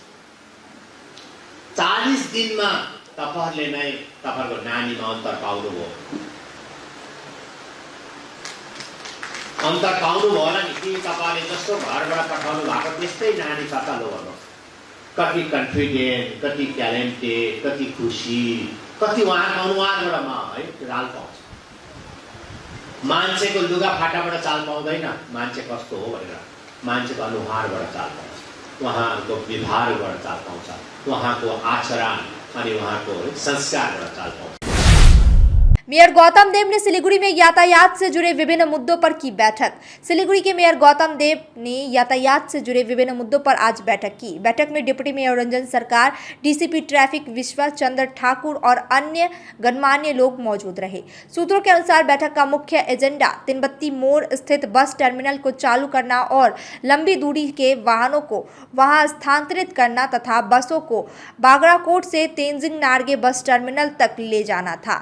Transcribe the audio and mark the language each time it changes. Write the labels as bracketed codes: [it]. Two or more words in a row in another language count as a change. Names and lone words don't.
[ne] 40 दिनमा तपाईहरुले नै तपाईहरुको नानीमा अन्तर पाउनुभयो अन्तर पाउनुभयो होला नि कि तपाईले जस्तो घरबाट पठाउनु भएको त्यस्तै नानी कता लो भन्नु कति कन्फिडेन्ट कति ट्यालेन्टेड कति खुसी कति उहाँको अनुहारबाट है चाल पाउँछ मान्छेको लुगा फाटाबाट चाल पाउँदैन मान्छे कस्तो हो भनेर मान्छेको अनुहारबाट चाल पाउँछ उहाँको व्यवहारबाट चाल पाउँछ उहाँको आचरण अनि उहाँको संस्कारबाट चाल पाउँछ। [hi] मेयर गौतम देव ने सिलीगुड़ी में यातायात से जुड़े विभिन्न मुद्दों पर की बैठक। सिलीगुड़ी के मेयर गौतम देव ने यातायात से जुड़े विभिन्न मुद्दों पर आज बैठक की। बैठक में डिप्टी मेयर रंजन सरकार, डीसीपी ट्रैफिक विश्वास चंद्र ठाकुर और अन्य गणमान्य लोग मौजूद रहे। सूत्रों के अनुसार बैठक का मुख्य एजेंडा तिनबत्ती मोड़ स्थित बस टर्मिनल को चालू करना और लंबी दूरी के वाहनों को वहां स्थानांतरित करना तथा बसों को बागड़ाकोट से तेंजिंग नार्गे बस टर्मिनल तक ले जाना था।